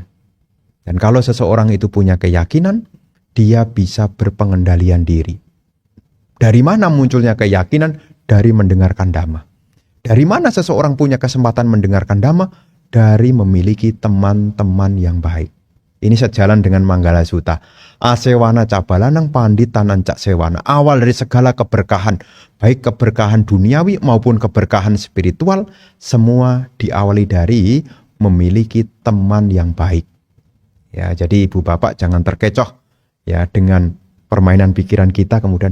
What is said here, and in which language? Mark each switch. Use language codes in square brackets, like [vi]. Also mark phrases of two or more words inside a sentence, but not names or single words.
[id] Dan kalau seseorang itu punya keyakinan, dia bisa berpengendalian diri. Dari mana munculnya keyakinan? Dari mendengarkan dhamma. Dari mana seseorang punya kesempatan mendengarkan dhamma? Dari memiliki teman-teman yang baik. Ini sejalan dengan Manggala Sutta. [pi] Asewana cabalanang panditanang cak sewana. [id] Awal dari segala keberkahan, baik keberkahan duniawi maupun keberkahan spiritual, semua diawali dari memiliki teman yang baik. Ya, jadi ibu bapak jangan terkecoh ya dengan permainan pikiran kita kemudian.